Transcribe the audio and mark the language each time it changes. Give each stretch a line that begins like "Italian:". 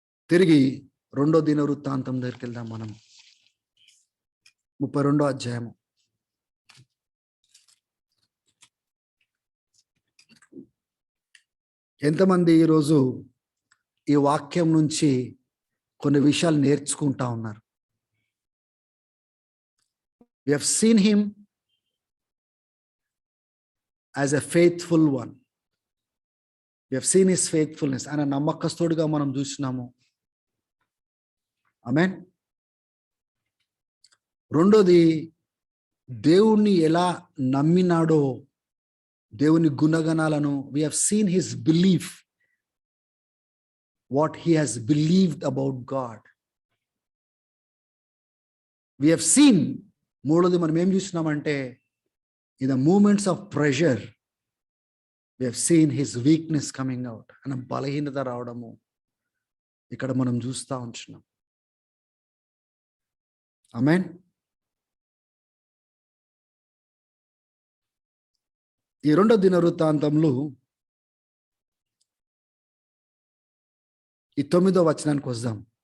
Telugu: తిరిగి 2వ దినవృత్తాంతం దగ్గరికి వెళ్దాం మనం. 32వ అధ్యాయము. ఎంతమంది ఈరోజు ఈ వాక్యం నుంచి కొన్ని విషయాలు నేర్చుకుంటా ఉన్నారు?
English: We have seen him as a faithful one. We have seen his faithfulness.
Telugu: ఆయన నమ్మకస్తుడిగా మనం చూసినాము. ఆమేన్. రెండోది, దేవుణ్ణి ఎలా నమ్మినాడో, దేవుని గుణగణాలను
English: we have seen his belief, what he has believed about God. We have seen,
Telugu: మూడోది మనం ఏం చూసినామంటే,
English: in the moments of pressure we have seen his weakness coming out.
Telugu: ఆయన బలహీనత రావడము ఇక్కడ మనం చూస్తూ ఉంటున్నాం. ఆమేన్. ఈ 2వ దినవృత్తాంతంలో ఈ 9వ వచనానికి వద్దాం.